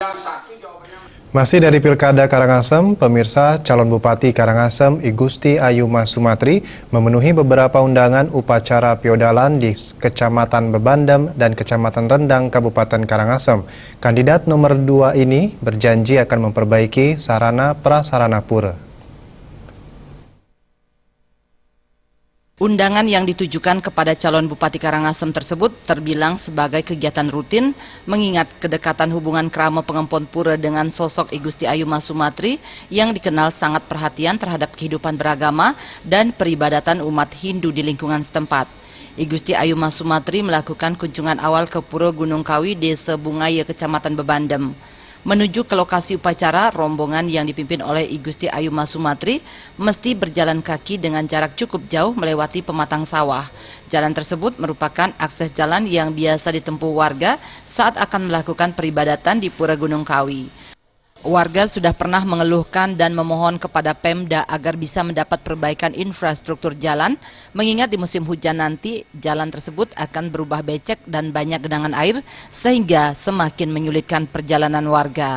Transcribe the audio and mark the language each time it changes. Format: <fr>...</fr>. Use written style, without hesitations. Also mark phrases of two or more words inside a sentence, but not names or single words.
<id>Masih dari Pilkada Karangasem, pemirsa, calon Bupati Karangasem Igusti Ayuma Sumatri memenuhi beberapa undangan upacara piodalan di Kecamatan Bebandem dan Kecamatan Rendang, Kabupaten Karangasem. Kandidat nomor 2 ini berjanji akan memperbaiki sarana prasarana pura. Undangan yang ditujukan kepada calon Bupati Karangasem tersebut terbilang sebagai kegiatan rutin mengingat kedekatan hubungan Krama Pengempon Pura dengan sosok Igusti Ayuma Sumatri yang dikenal sangat perhatian terhadap kehidupan beragama dan peribadatan umat Hindu di lingkungan setempat. Igusti Ayuma Sumatri melakukan kunjungan awal ke Pura Gunung Kawi, Desa Bungaya, Kecamatan Bebandem. Menuju ke lokasi upacara, rombongan yang dipimpin oleh Igusti Ayuma Sumatri mesti berjalan kaki dengan jarak cukup jauh melewati pematang sawah. Jalan tersebut merupakan akses jalan yang biasa ditempuh warga saat akan melakukan peribadatan di Pura Gunung Kawi. Warga sudah pernah mengeluhkan dan memohon kepada Pemda agar bisa mendapat perbaikan infrastruktur jalan, mengingat di musim hujan nanti jalan tersebut akan berubah becek dan banyak genangan air sehingga semakin menyulitkan perjalanan warga.</id>